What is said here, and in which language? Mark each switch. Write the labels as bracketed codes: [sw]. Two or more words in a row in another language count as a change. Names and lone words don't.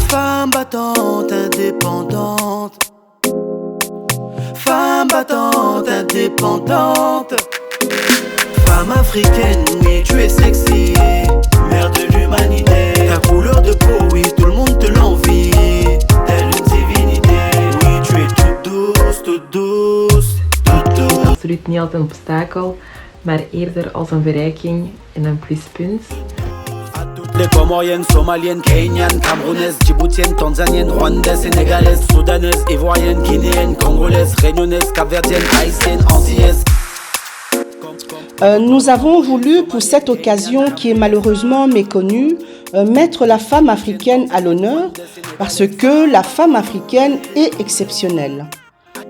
[fr] Femme battante, indépendante. Femme battante, indépendante. Femme africaine, oui, tu es sexy. Mère de l'humanité. Ta couleur de peau, oui, tout le monde te l'envie. Telle une divinité. Oui, tu es toute douce, toute douce, toute douce. [nl] Absoluut niet als een obstakel, maar eerder als een verrijking en een pluspunt. [fr] Les Comoriennes, Somaliennes, Kenyans, Camerounaises, Djiboutiennes, Tanzaniennes, Rwandaises, Sénégalaises, Soudanaises, Ivoiriennes, Guinéennes, Congolaises, Réunionnaises, Capverdiennes, Haïtiennes, Antillaises. Nous avons voulu, pour cette occasion qui est malheureusement méconnue, mettre la femme africaine à l'honneur parce que la femme africaine est exceptionnelle.